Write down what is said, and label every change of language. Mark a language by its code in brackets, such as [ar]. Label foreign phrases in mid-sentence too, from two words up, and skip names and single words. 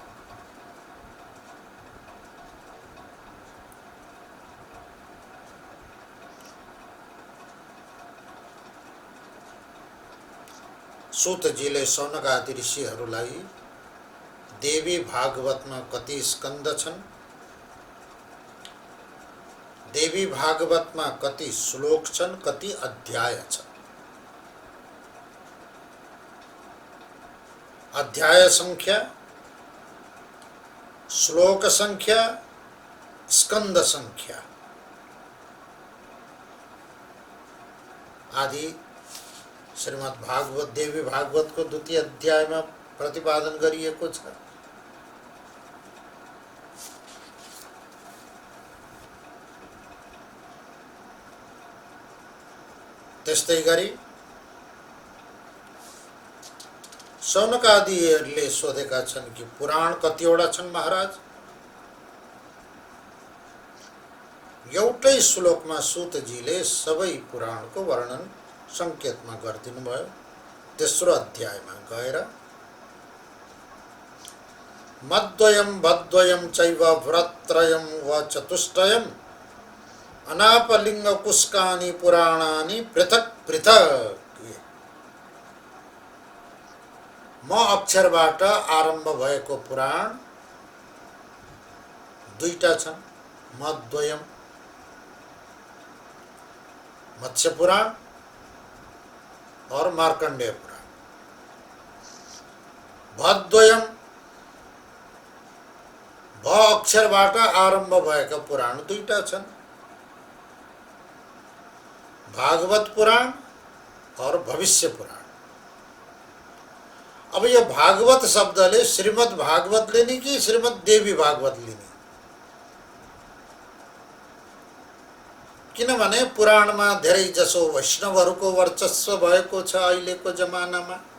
[ne] सूतजीले शौनक आदि ऋषिहरूलाई देवी भागवतमा कति स्कन्द छन्, देवी भागवतमा कति श्लोक छन्, कति अध्याय छन्, अध्याय संख्या, श्लोक संख्या, स्कंद संख्या आदि श्रीमद् भागवत देवी भागवत को [hi] द्वितीय अध्याय में [ne] प्रतिपादन गरिएको छ। त्यस्तै गरी शौनक आदिहरूले सोधेका छन् कि पुराण कतिवटा छन् महाराज? एउटै श्लोकमा सूतजीले सबै पुराणको वर्णन संकेतमा गरिदिनु भयो। तेस्रो अध्यायमा गएर [sa] मद्वयम भद्वयम चैव व्रत्रयम व चतुष्टयम अनापलिंग कुस्कानि पुराणानि पृथक पृथक। [ne] म अक्षरबाट आरम्भ भएको पुराण दुईटा छन्, मद्वयम मत्स्य पुराण और मार्कंडेय पुराण। भद्वयम भ अक्षरबाट आरम्भ भएका पुराण दुईटा छन्, भागवत पुराण और भविष्य पुराण। अब यो भागवत शब्दले श्रीमद् भागवत लिने कि श्रीमद् देवी भागवत लिने? किनभने पुराणमा धेरै जसो वैष्णवहरूको वर्चस्व भएको छ अहिलेको जमानामा।